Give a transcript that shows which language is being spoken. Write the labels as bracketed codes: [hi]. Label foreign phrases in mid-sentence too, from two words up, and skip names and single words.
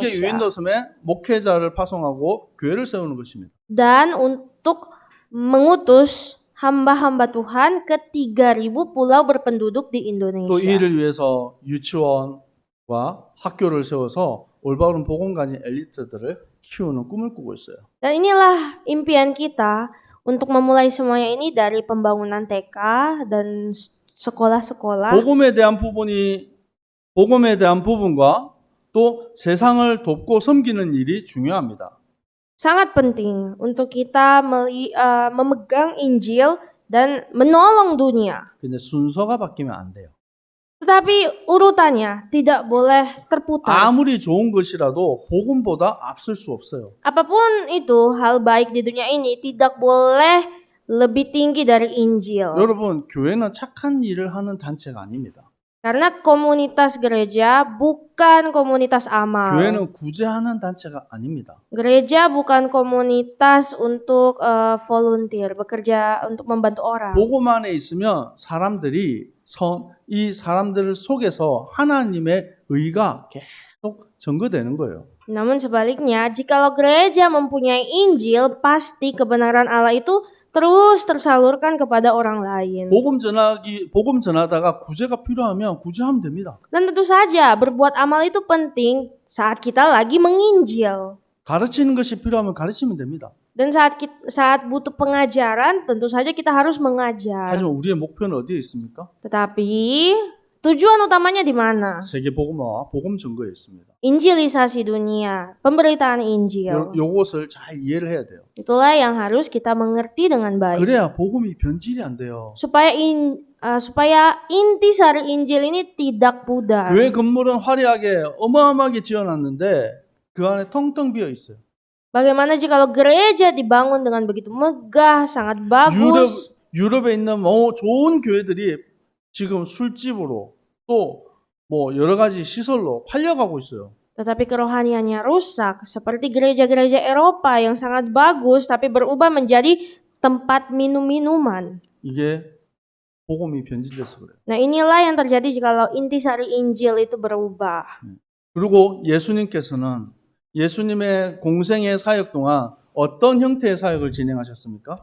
[ko] Indonesia. 유인도 섬에 목회자를 파송하고 교회를 세우는 것입니다. [id] Dan untuk mengutus hamba-hamba Tuhan ke 3.000 pulau berpenduduk di [ko] 또 이 Indonesia. 일을 위해서 유치원과 학교를 세워서 올바른 복음 가진 엘리트들을 키우는 꿈을 꾸고 있어요. [id] Dan inilah impian kita untuk memulai semuanya ini dari pembangunan TK dan sekolah-sekolah. [ko] 복음에 대한 부분과 또 세상을 돕고 섬기는 일이 중요합니다. [id] Sangat penting untuk kita memegang Injil dan menolong dunia. [ko] 근데 순서가 바뀌면 안 돼요. [id] Tetapi urutannya tidak boleh terputar. [ko] 아무리 좋은 것이라도 복음보다 앞설 수 없어요. [id] Apapun itu, hal baik di dunia ini tidak boleh lebih tinggi dari Injil. [ko] 여러분, 교회는 착한 일을 하는 단체가 아닙니다. [id] Karena komunitas gereja bukan komunitas amal. [ko] 교회는 구제하는 단체가 아닙니다. [id] Gereja bukan komunitas untuk volunteer, bekerja untuk membantu orang. [ko] 복음 안에 있으면 이 사람들 속에서 하나님의 의가 계속 증거되는 거예요. [id] Namun sebaliknya, jikalau gereja mempunyai Injil, pasti kebenaran Allah itu terus tersalurkan kepada orang lain. [ko] 복음 전하다가 구제가 필요하면 구제하면 됩니다. [id] Dan tentu saja berbuat amal itu penting saat kita lagi menginjil. [ko] 가르치는 것이 필요하면 가르치면 됩니다. [id] Dan saat butuh pengajaran, tentu saja kita harus mengajar. [ko] 하지만 우리의 목표는 어디에 있습니까? [id] Tetapi tujuan utamanya di mana? [ko] 세계 복음화와 복음 증거에 있습니다. [id] Injilisasi dunia, pemberitaan Injil. [ko] 요것을 잘 이해를 해야 돼요. [id] Itulah yang harus kita mengerti dengan baik. [ko] 그래야 복음이 변질이 안 돼요. [id] Supaya intisari Injil ini tidak pudar. [ko] 교회 건물은 화려하게 어마어마하게 지어놨는데 그 안에 텅텅 비어 있어요. [id] Bagaimana jikalau gereja dibangun dengan begitu megah, sangat bagus. [ko] 유럽에 있는 좋은 교회들이 지금 술집으로 또 여러 가지 시설로 팔려가고 있어요. [id] Tetapi kerohaniannya rusak, seperti gereja-gereja Eropa yang sangat bagus tapi berubah menjadi tempat minum-minuman. [ko] 이게 복음이 변질돼서 그래요. [id] Nah, inilah yang terjadi jikalau intisari Injil itu berubah. [ko] 그리고 예수님께서는 예수님의 공생의 사역 동안 어떤 형태의 사역을 진행하셨습니까?